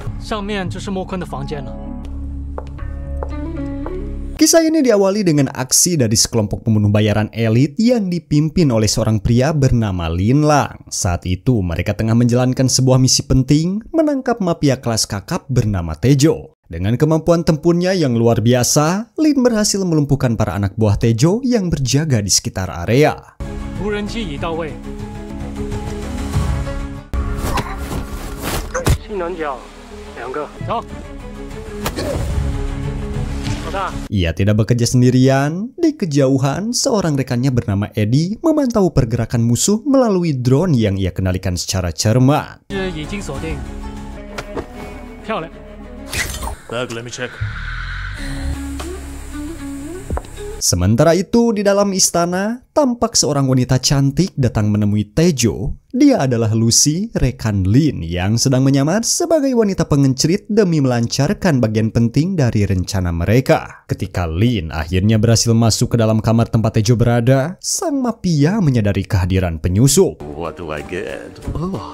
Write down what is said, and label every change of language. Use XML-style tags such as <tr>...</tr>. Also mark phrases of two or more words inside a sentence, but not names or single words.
<zh>上面就是莫坤的房间了。</zh> <id>Kisah ini diawali dengan aksi dari sekelompok pembunuh bayaran elit yang dipimpin oleh seorang pria bernama Lin Lang. Saat itu mereka tengah menjalankan sebuah misi penting, menangkap mafia kelas kakap bernama Tejo. Dengan kemampuan tempurnya yang luar biasa, Lin berhasil melumpuhkan para anak buah Tejo yang berjaga di sekitar area.</id> <zh>无人机已到位。西南角2个，走。</zh> <id>Ia tidak bekerja sendirian. Di kejauhan, seorang rekannya bernama Eddie memantau pergerakan musuh melalui drone yang ia kendalikan secara cermat.</id> <zh>已经锁定，漂亮。</zh> <en>Let me check.</en> <id>Sementara itu, di dalam istana, tampak seorang wanita cantik datang menemui Tejo. Dia adalah Lucy, rekan Lin yang sedang menyamar sebagai wanita pengencrit demi melancarkan bagian penting dari rencana mereka. Ketika Lin akhirnya berhasil masuk ke dalam kamar tempat Tejo berada, sang mafia menyadari kehadiran penyusup.</id> <en>What do I get? Oh.</en>